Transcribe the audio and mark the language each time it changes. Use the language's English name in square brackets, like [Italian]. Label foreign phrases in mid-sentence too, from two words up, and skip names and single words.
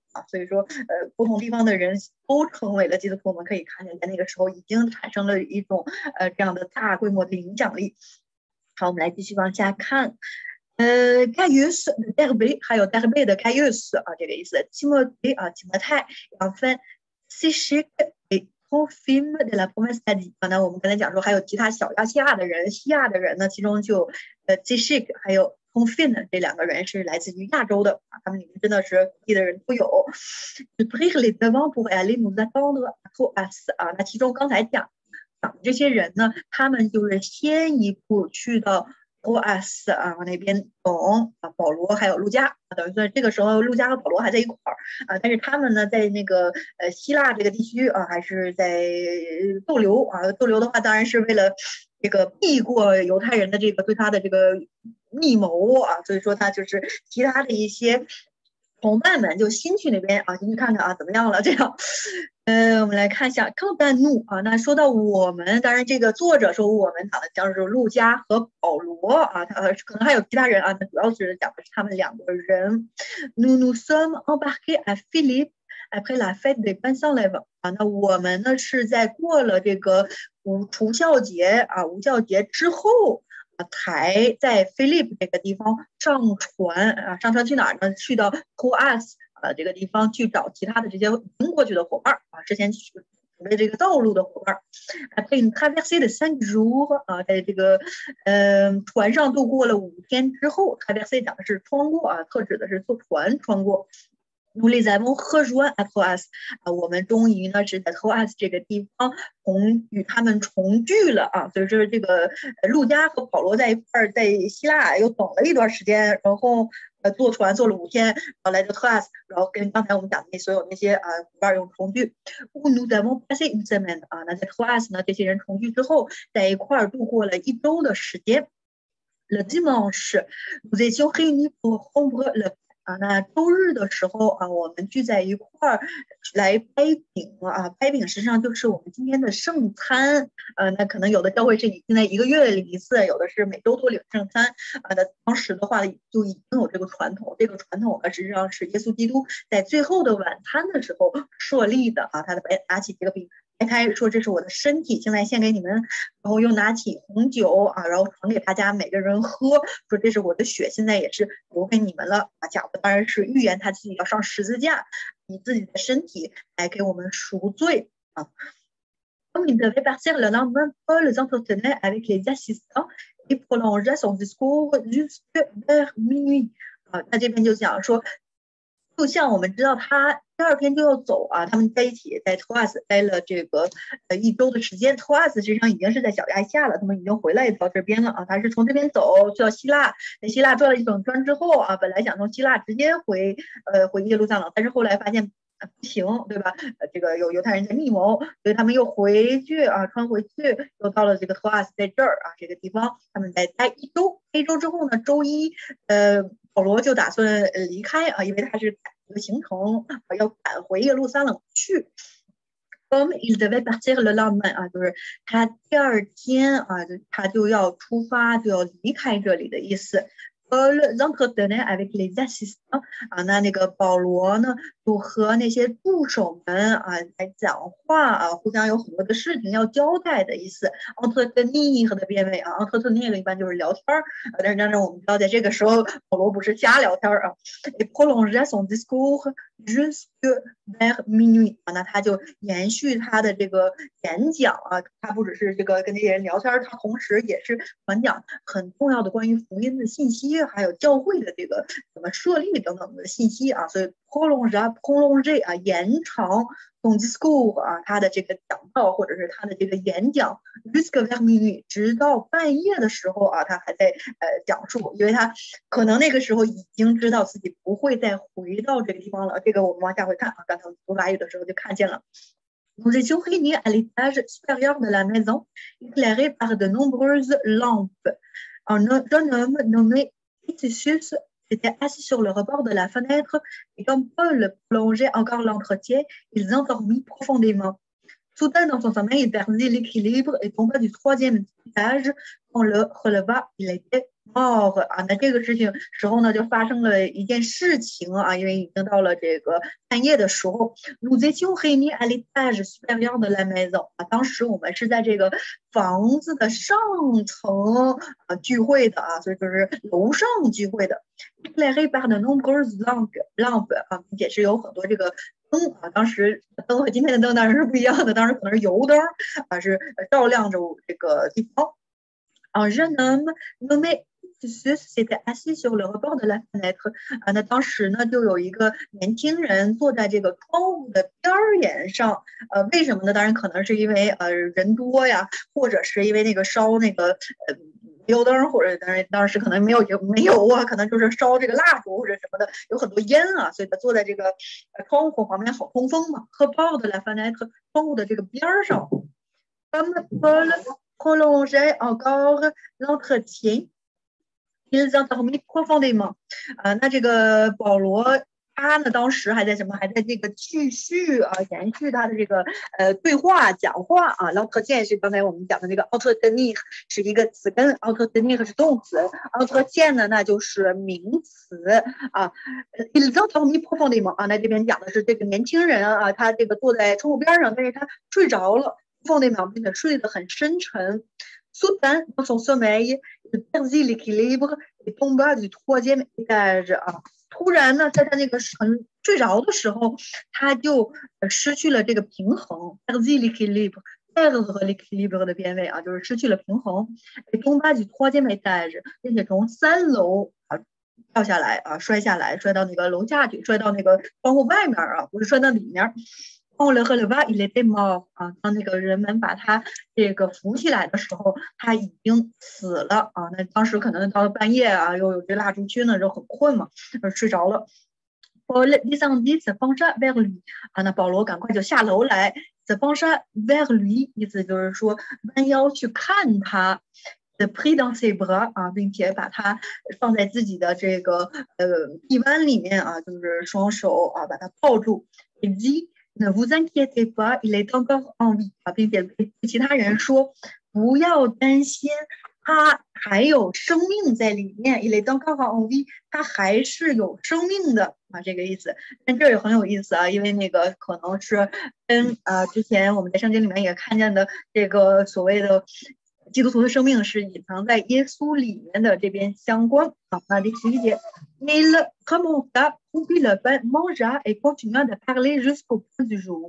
[Chinese] 所以说，不同地方的人都成为了基督徒。我们可以看见，在那个时候已经产生了一种这样的大规模的影响力。好，我们来继续往下看。Gaius Derbe， 还有 Derbe 的 Gaius 啊，这个意思。Timothée 啊，提摩太。 [French] Enfin, Sychik et Trophime de la province d'Asie。 [Chinese] 那我们刚才讲说，还有其他小亚细亚的人，西亚的人呢，其中就Sychik 还有。Confine 这两个人是来自于亚洲的啊，他们里面真的是各地的人都有。 [French] Prir les devants pour aller nous attendre à Troas [Chinese] 啊，那其中刚才讲的这些人呢，他们就是先一步去到 Troas 啊那边等啊保罗还有路加，等于说这个时候路加和保罗还在一块儿啊，但是他们呢在那个希腊这个地区啊，还是在逗留啊，逗留的话当然是为了。这个避过犹太人的这个对他的这个密谋啊，所以说他就是其他的一些同伴们就先去那边啊，先去看看啊怎么样了这样。我们来看一下康丹怒啊，那说到我们，当然这个作者说我们讲的将是路加和保罗啊，他可能还有其他人啊，那主要是讲的是他们两个人。 [French] Nous sommes embarqués à Philippe après la fête des Pains sans levain [Chinese] 啊，那我们呢是在过了这个除孝节啊无酵节之后。才在菲利普这个地方上船啊，上船去哪儿呢？去到 Troas 这个地方去找其他的这些经过去的伙伴啊，之前准备这个道路的伙伴。 [French] Après traversée de 5 jours [Chinese] 啊，在这个船上度过了5天之后 ，traversée 讲的是穿过啊，特指的是坐船穿过。 [French] Nous les avons rejoints à Troas [Chinese] 啊，我们终于呢是在 Troas 这个地方与他们重聚了啊，所以说这个路加和保罗在一块儿，在希腊又等了一段时间，然后坐船坐了5天，然后来到 Troas， 然后跟刚才我们讲的所有那些伙伴又重聚。 [French] Nous avons passé une semaine [Chinese] 啊，那在 Troas 呢，这些人重聚之后，在一块儿度过了1周的时间。 [French] Le dimanche, nous étions réunis pour rompre le [Chinese] 啊，那周日的时候啊，我们聚在一块儿来掰饼啊，掰饼实际上就是我们今天的圣餐。那可能有的教会是现在1个月领一次，有的是每周都领圣餐啊。那当时的话就已经有这个传统，这个传统实际上是耶稣基督在最后的晚餐的时候设立的啊。他的拿起这个饼。掰开说这是我的身体，现在献给你们，然后又拿起红酒啊，然后传给大家每个人喝，说这是我的血，现在也是留给你们了啊。讲的当然是预言他自己要上十字架，以自己的身体来给我们赎罪啊。 [French] Comme il devait partir le lendemain, Paul s'entretenait avec les assistants et prolongea son discours jusque vers minuit 啊。 [Chinese] 他这边就讲说。就像我们知道他第2天就要走啊，他们在一起在 Troas 待了这个1周的时间。Troas 实际上已经是在小亚细亚了，他们已经回来到这边了啊。他是从这边走去到希腊，在希腊转了一整圈之后啊，本来想从希腊直接回耶路撒冷，但是后来发现不行，对吧？这个有犹太人在密谋，所以他们又回去啊，穿回去，又到了这个 Troas 在这儿啊这个地方，他们在待1周。1周之后呢，周一保罗就打算离开啊，因为他是赶这个行程啊，要赶回耶路撒冷去。 [French] Comme il devait partir le lendemain [Chinese] 啊，就是他第2天啊，他就要出发，就要离开这里的意思。 [French] L'entretenait avec les assistants [Chinese] 啊，那个保罗呢，就和那些助手们啊来讲话啊，互相有很多的事情要交代的意思。entretenir 和的变位啊 entretenir 一般就是聊天但是我们知道在这个时候保罗不是瞎聊天啊。Et [French] prolongea son discours jusque vers minuit [Chinese] 啊，那他就延续他的这个演讲啊，他不只是这个跟这些人聊天，他同时也是传讲很重要的关于福音的信息，还有教会的这个怎么设立等等的信息啊，所以 prolonger 啊，延长 [French] son discours [Chinese] 啊，他的这个讲道或者是他的这个演讲 [French] jusque vers minuit [Chinese] 直到半夜的时候啊，他还在讲述，因为他可能那个时候已经知道自己不会再回到这个地方了。这个我们往下回看啊，刚才我们读法语的时候就看见了。 [French] Nous étions réunis à l'étage supérieur de la maison, éclairé par de nombreuses lampes. Un jeune homme nommé Titus s'était assis sur le rebord de la fenêtre et comme Paul prolongeait encore l'entretien, il endormit profondément. Soudain, dans son sommeil, il perdit l'équilibre et tomba du 3e étage. On le releva, il était mort 啊。 [Chinese] 那这个事情时候呢，就发生了一件事情啊，因为已经到了这个半夜的时候。 [French] Nous étions réunis à l'étage supérieur de la maison [Chinese] 啊，当时我们是在这个房子的上层聚会的啊，所以就是楼上聚会的。 [French] Éclairé par de nombreuses lampes [Chinese] 啊，并且是有很多这个灯啊，当时灯和今天的灯当然是不一样的，当时可能是油灯啊，是照亮着这个地方。 [French] Un jeune homme nommé Titus s'était assis sur le rebord de la fenêtre [Chinese] 啊，那当时呢就有一个年轻人坐在这个窗户的边沿上，为什么呢？当然可能是因为人多呀，或者是因为那个烧那个油灯，或者当时可能没有啊，可能就是烧这个蜡烛或者什么的，有很多烟啊，所以他坐在这个窗户旁边好通风嘛。 [French] rebord de la fenêtre [Chinese] 窗户的这个边上。 [French] Comme Paul prolongeait encore l'entretien, ils endormirent profondément. [Chinese] 那这个保罗他呢，当时还在什么？还在这个继续延续他的这个对话讲话啊。l'entretien是刚才我们讲的那个 entretenir 是一个词根 ，entretenir 是动词 ，entretien 呢那就是名词啊。 [French] ils endormirent profondément [Chinese] 啊，那这边讲的是这个年轻人啊，他这个坐在窗户边上，但是他睡着了。profondément 并且睡得很深沉。 [French] Soudain, dans son sommeil, il perdit l'équilibre et tomba du 3e étage [Chinese] 啊。突然呢，在他那个睡着的时候，他就失去了这个平衡。 [French] perdit l'équilibre， [Chinese] perdre 和 l'équilibre 的变位啊，就是失去了平衡。 [French] tomba du 3e étage， [Chinese] 并且从3楼掉下来啊，摔下来，摔到那个楼下去，摔到那个窗户外面啊，不是摔到里面。 [French] On le releva, il était mort [Chinese] 啊！当那个人们把他这个扶起来的时候，他已经死了啊！那当时可能到了半夜啊，又有这蜡烛区呢，就很困嘛，睡着了。 [French] Paul descendit, se pencha vers lui [Chinese] 啊！那保罗赶快就下楼来 [French] se pencha vers lui， [Chinese] 意思就是说弯腰去看他。的 [French] pris dans ses bras [Chinese] 啊，并且把它放在自己的这个臂弯里面啊，就是双手啊把它抱住。以及 [French] Ne vous inquiétez pas, il est encore en vie [Chinese] 啊，并且对其他人说不要担心，他还有生命在里面。 [French] il est encore en vie， [Chinese] 他还是有生命的啊，这个意思。但这也很有意思啊，因为那个可能是跟之前我们在圣经里面也看见的这个所谓的基督徒的生命是隐藏在耶稣里面的这边相关啊。那第11 节。 [French] Il remonta, rompit le pain, mangea et continua de parler jusqu'au point du jour.